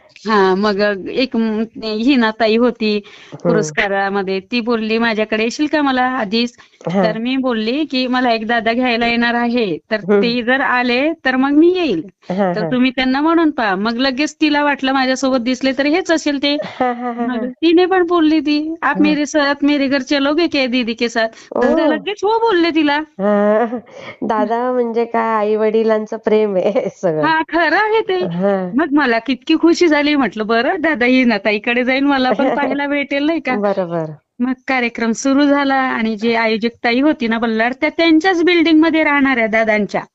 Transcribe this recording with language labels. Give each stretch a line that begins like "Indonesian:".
Marathi: हा मग एक हिनाताई होती पुरस्कारामध्ये, ती बोलली माझ्याकडे येशील का मला आधीच. हा. तर मी बोलली की मला एक दादा घ्यायला येणार आहे, तर हम्म. ते जर आले तर मग मी येईल, हा, तर हा. तुम्ही त्यांना म्हणून पहा. मग लगेच तिला वाटलं माझ्यासोबत दिसले तर हेच असेल ते. हा, हा, हा, मग हा. तिने पण बोलली ती, आप हा.
Hindi: मेरे साथ मेरे घर चलोगे क्या दीदी के साथ.
Marathi: दादा ओ. लगेच हो बोलले तिला. हा. दादा म्हणजे काय, आई वडिलांचं प्रेम आहे सगळं. हा खरं आहे ते. हा. मग मला कितकी खुशी झाली, म्हटलं बरं दादा हिनाताईकडे जाईन, मला पण पाहायला भेटेल नाही का. बरोबर. मग कार्यक्रम सुरू झाला आणि जे आयोजक ताई होती ना बल्लाळ, त्या त्यांच्याच बिल्डिंग मध्ये राहणाऱ्या दादांच्या,